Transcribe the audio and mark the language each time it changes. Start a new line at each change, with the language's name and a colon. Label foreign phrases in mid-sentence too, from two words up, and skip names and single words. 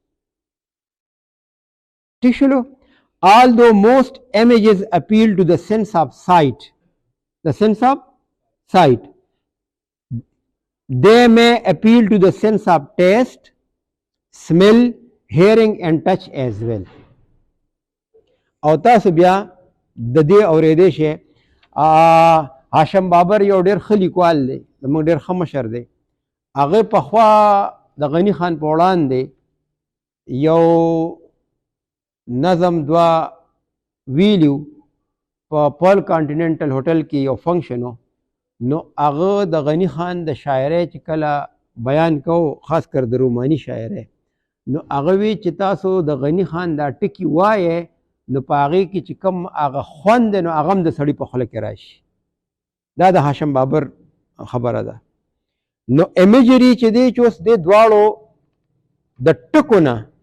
English: Although most images appeal to the sense of sight, they may appeal to the sense of taste, smell, hearing and touch as well.
Pashto: او تاسو بیا د دې اورېدې شئ هاشم بابر یو ډېر ښه لیکوال دی زموږ ډېر ښه مشر دی هغه پخوا د غني خان په وړاندې یو نظم دوه ویلیو په پل کانټیننټل هوټل کې یو فنکشن و نو هغه د غني خان د شاعرۍ چې کله بیان کو خاص کر د روماني شاعرۍ نو هغه وی چې تاسو د غني خان دا ټکي وایې نو په هغې کې چې کوم هغه خوند دی نو هغه هم د سړي په خوله کې راشي دا د هاشم بابر خبره ده نو امیجري چې دی چې اوس دې دواړو د ټکو نه